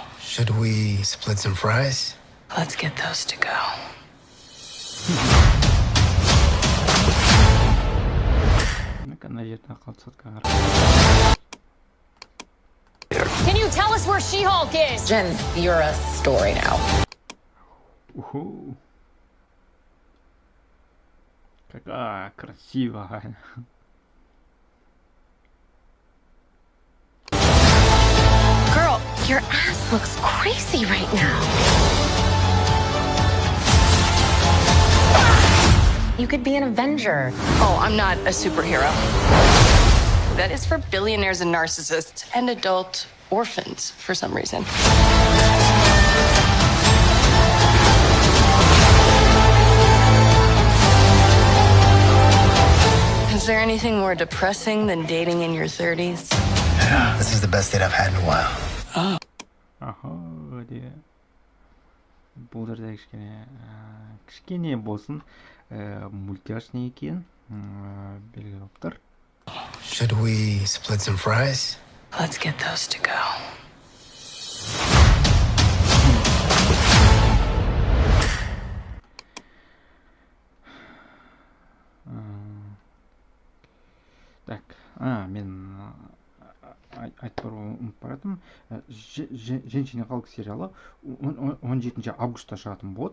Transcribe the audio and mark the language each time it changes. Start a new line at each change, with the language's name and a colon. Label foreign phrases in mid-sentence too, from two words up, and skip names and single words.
English: Should we split some fries? Let's get those to go. Can you tell us where Ше-Халк is? Jen, you're a story now.
Russian: Какая красивая.
English: Girl, your ass looks crazy right now. You could be an Avenger. Oh, I'm not a superhero. That is for billionaires and narcissists and adult orphans for some reason. Is there anything more depressing than dating in your 30s? Yeah, this is the best date I've had in a while. Oh.
Kazakh: Бұл жерде кішкене болсын мультяшный екен, белгілі болып тұр.
English: Should we split some fries? Let's get those to go.
Kazakh: Так, мен айтып баратым. Және халық сериалы 17 августта шығатын болады.